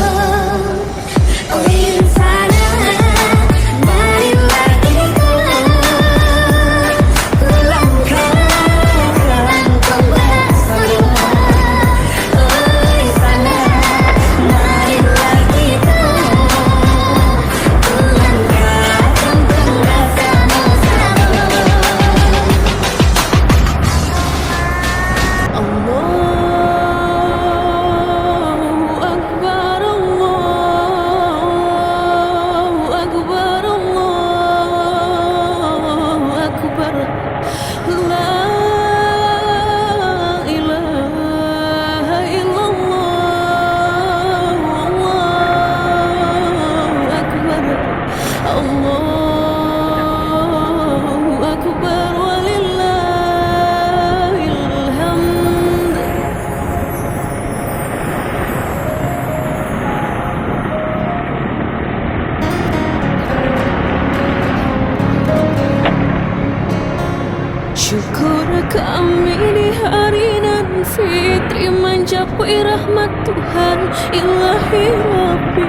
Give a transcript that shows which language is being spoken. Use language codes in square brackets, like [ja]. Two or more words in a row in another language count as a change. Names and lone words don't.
[id] Oi sana, marilah kita kulangkahkan kau bersama. Oi sana, marilah kita kulangkahkan kau bersama-sama. [ar] الله أكبر، الله أكبر، الله أكبر. لا إله إلا الله، الله أكبر. الله أكبر ولله الحمد. [id] Syukur kami di hari nan fitri mencapai rahmat Tuhan Ilahi Rabbi.